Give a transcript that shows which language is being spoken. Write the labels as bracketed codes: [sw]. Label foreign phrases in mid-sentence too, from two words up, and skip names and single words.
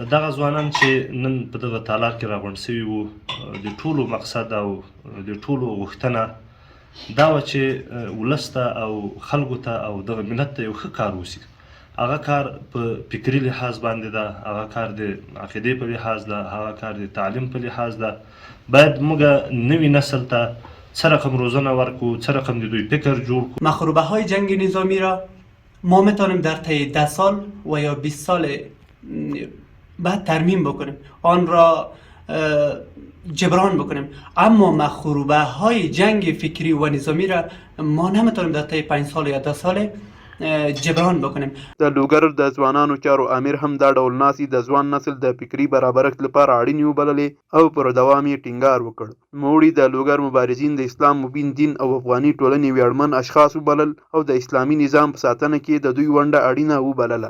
[ps] دغه ځوانان چې نن په دغه تالار کې راغونډ شوي وو، د ټولو مقصد او د ټولو غوښتنه دا وه چې ولس ته او خلکو ته او دغه ملت ته یو ښه کار وشي. هغه کار په فکري لحاظ باندې ده، هغه کار د عقیدې په لحاظ ده، هغه کار د تعلیم په لحاظ ده. باید موږ نوي نسل ته چه رقم روزنه ورکو، چه رقم دوی فکر جور کو. [fa] مخروبه های جنگ نظامی را ما میتونیم در طی 10 سال و یا 20 سال بعد ترمیم بکنیم، آن را جبران بکنیم، اما مخروبه های جنگ فکری و نظامی را ما نمیتونیم در طی 5 سال یا 10 سال جبران بکنیم. [ps] د لوګر د ځوانانو چارو امیر هم دا ډول ناسي د ځوان نسل د فکري برابرښت لپاره اړینې وبللې او پر دوام یې ټینګار وکړ. نوموړي د لوګر مبارزین د اسلام مبین دین او افغاني ټولنې ویاړمن اشخاص وبلل او د اسلامي نظام په ساتنه کې د دوی ونډه اړینه وبلله.